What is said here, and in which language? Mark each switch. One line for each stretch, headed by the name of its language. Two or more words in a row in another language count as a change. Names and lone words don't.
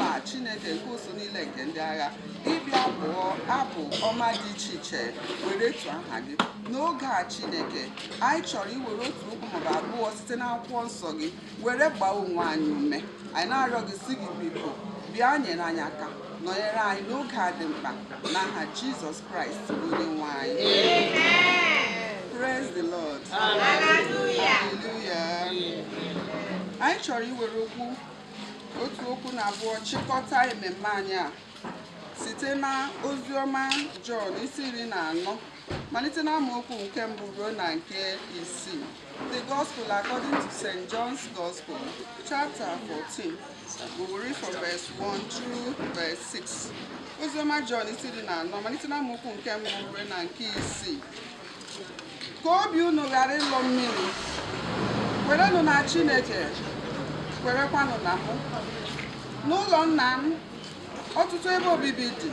Igbo: a Chineke nke ụsọ niile nke ndị agha ịbịa bụọ abụ ọma dị iche iche were tụọ aha gị n'oge a Chineke anyị chọrọ iwere otu okwu maọbụ abụọ site n'akwụkwọ nsọ gị were gbaa onwe anyị ume anyị na-arịọ gị si gị biko bịa nyere anyị aka nọnyere anyị n'oge a dị mkpa n'aha Jizọs Kraịst onye nwe anyị.
English: Praise the Lord. Hallelujah.
Igbo: Anyị chọrọ iwere otu okwu na abụọ chịkọta ememme anyị a site na oziọma Jọn isi 14 malite na amaokwu nke mbụ ruo na nke isii.
English: The Gospel according to St. John's Gospel, chapter 14. We will read from verse 1 through verse 6.
Igbo: Oziọma Jọn isi 14 malite na amaokwu nke mbụ ruo na nke isii. Ka obi unu ghara ịlọ mmiri, kwerenụ na Chineke, kwerekwanụ na mụ. N'ụlọ nna m ọtụtụ ebe obibi dị.